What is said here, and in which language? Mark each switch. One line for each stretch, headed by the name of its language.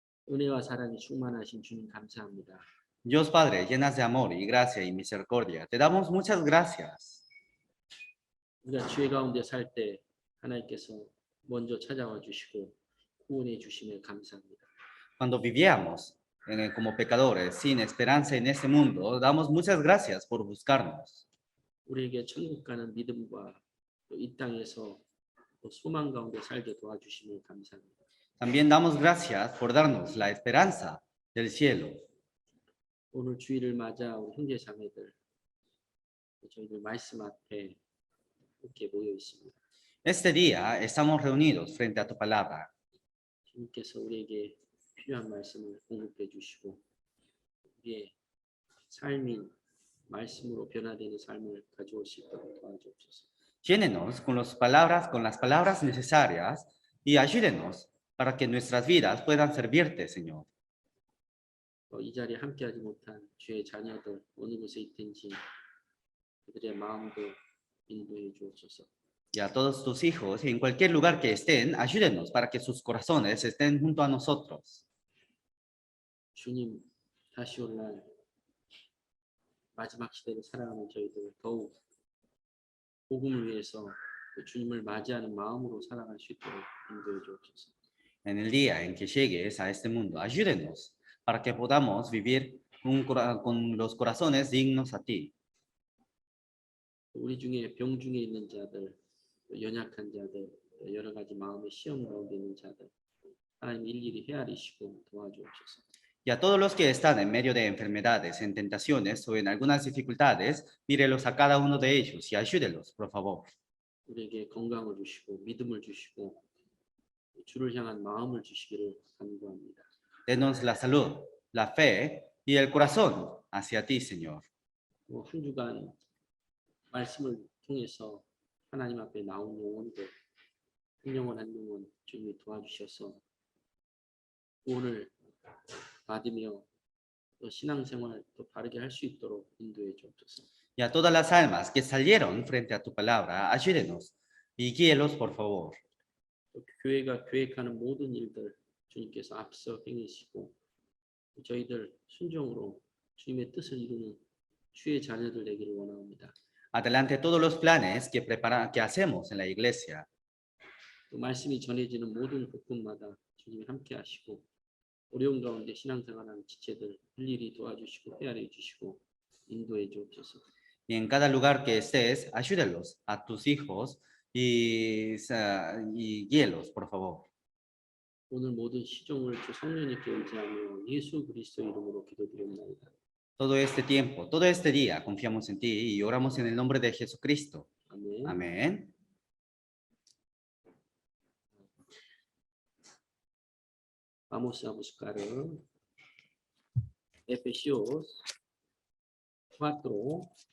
Korean: 은혜와 사랑이 충만하신 주님 감사합니다.
Spanish: Dios Padre, llenas de amor y gracia y misericordia, te damos muchas gracias.
Korean: 우리가 죄 가운데 살 때 하나님께서 먼저 찾아와 주시고 구원해 주심에 감사합니다.
Spanish: Cuando vivíamos como pecadores sin esperanza en este mundo, damos muchas gracias por buscarnos.
Korean: 우리에게 천국 가는 믿음과 또 이 땅에서 또 소망 가운데 살게 도와주심에 감사합니다.
Spanish: También damos gracias por darnos la esperanza del cielo.
Korean: 오늘 주일을 맞아 우리 형제 자매들 저희들 말씀 앞에 이렇게 모여 있습니다.
Spanish: Este día estamos reunidos frente a tu palabra.
Korean: 주님께서 우리에게 필요한 말씀을 공급해 주시고 우리의 삶이 말씀으로 변화되는 삶을 가져올 수 있도록 도와주옵소서.
Spanish: Llénenos con las palabras necesarias y ayúdenos para que nuestras vidas puedan servirte, Señor.
Korean: 이 자리에 함께하지 못한 주의 자녀들 어느 곳에 있든지 그들의 마음도 인도해 주옵소서.
Spanish: Y a todos tus hijos, en cualquier lugar que estén, ayúdenos para que sus corazones estén junto a nosotros.
Korean: 주님 다시 올 날 마지막 시대를 살아가는 저희들 더욱 복음을 위해서 주님을 맞이하는 마음으로 살아갈 수 있도록 인도해 주옵소서.
Spanish: En el día en que llegues a este mundo, ayúdenos para que podamos vivir con los corazones dignos a ti.
Korean: 우리 중에 병 중에 있는 자들, 연약한 자들, 여러 가지 마음의 시험 가운데 있는 자들, 하나님 일일이 헤아리시고 도와주옵소서.
Spanish: Y a todos los que están en medio de enfermedades, en tentaciones o en algunas dificultades, mírelos a cada uno de ellos y ayúdelos, por favor.
Korean: 우리에게 건강을 주시고 믿음을 주시고 주를 향한 마음을 주시기를 간구합니다.
Spanish: Denos la salud, la fe y el corazón hacia ti, Señor.
Korean: 한 주간 말씀을 통해서 하나님 앞에 나온 영혼들, 한 영혼 한 영혼 주님이 도와주셔서 구원을 받으며 또 신앙생활 또 바르게 할 수 있도록 인도해 주옵소서.
Spanish: Y a todas las almas que salieron frente a tu palabra, ayúdenos y guíelos, por favor.
Korean: 또 교회가 계획하는 모든 일들 주님께서 앞서 행하시고 저희들 순종으로 주님의 뜻을 이루는 주의 자녀들 되기를 원합니다.
Spanish: Adelante todos los planes que hacemos en la iglesia.
Korean: 또 말씀이 전해지는 모든 곳곳마다 주님이 함께 하시고 어려운 가운데 신앙생활하는 지체들 일일이 도와주시고 헤아려 주시고 인도해 주옵소서.
Spanish: Y en cada lugar que estés, ayúdalos a tus hijos y guíelos, por favor.
Korean: 오늘 모든 시종을 주 성령님께 의지하며 예수 그리스도 이름으로 기도드립니다.
Spanish: Todo este tiempo, todo este día, confiamos en ti y oramos en el nombre de Jesucristo.
Korean: 아멘.
Spanish: Amén. Vamos a buscar Efesios 4.